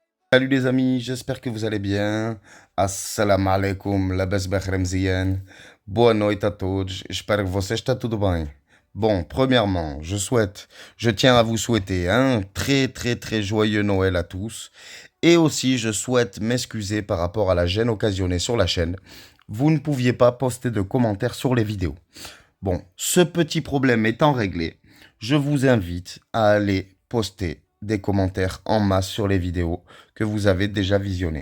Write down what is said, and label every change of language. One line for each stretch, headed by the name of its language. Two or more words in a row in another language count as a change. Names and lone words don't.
French: Salut les amis, j'espère que vous allez bien.
Arabic: السلام عليكم، لاباس بخير مزيان.
Portuguese: Boa noite a todos.
French: J'espère que
Portuguese: você está tudo bem.
French: Bon, premièrement, je tiens à vous souhaiter un très joyeux Noël à tous. Et aussi, je souhaite m'excuser par rapport à la gêne occasionnée sur la chaîne. Vous ne pouviez pas poster de commentaires sur les vidéos. Bon, ce petit problème étant réglé, je vous invite à aller poster des commentaires en masse sur les vidéos que vous avez déjà visionnées.